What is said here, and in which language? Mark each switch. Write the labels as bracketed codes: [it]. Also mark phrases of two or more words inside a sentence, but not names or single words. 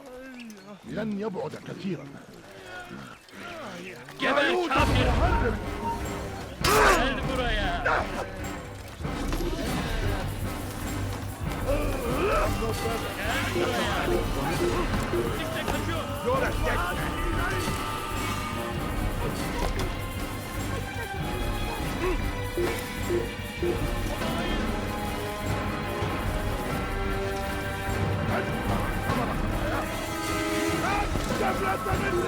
[ar] لن يبعد كثيرا. [tr] Geber kafir! Gel buraya! Kimse kaçıyor! [ar] تفلت مني!